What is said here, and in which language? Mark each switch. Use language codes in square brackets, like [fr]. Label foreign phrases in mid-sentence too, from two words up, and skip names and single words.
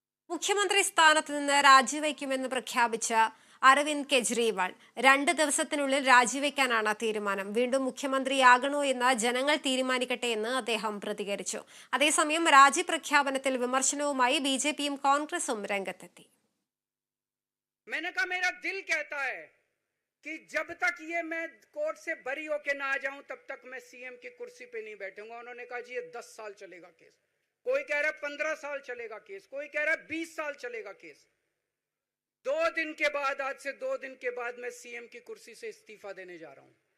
[ml] മുഖ്യമന്ത്രി സ്ഥാനത്ത് നിന്ന് രാജിവെക്കുമെന്ന് പ്രഖ്യാപിച്ച അരവിന്ദ് കെജ്രിവാൾ 2 ദിവസത്തിനുള്ളിൽ രാജിവെക്കാനാണ് തീരുമാനം. വീണ്ടും മുഖ്യമന്ത്രിയാകണോ എന്ന് ജനങ്ങൾ തീരുമാനിക്കട്ടെ എന്ന് അദ്ദേഹം പ്രതികരിച്ചു. അതേസമയം രാജി പ്രഖ്യാപനത്തിൽ വിമർശനവുമായി ബിജെപിയും കോൺഗ്രസും രംഗത്തെത്തി. [hi] कि जब तक ये मैं कोर्ट से बरी होके ना आ जाऊं तब तक मैं सीएम की कुर्सी पे नहीं बैठूंगा। उन्होंने कहा जी ये 10 साल चलेगा केस, कोई कह रहा है 15 साल चलेगा केस, कोई कह रहा है 20 साल चलेगा केस। 2 दिन के बाद, आज से 2 दिन के बाद मैं सीएम की कुर्सी से इस्तीफा देने जा रहा हूं।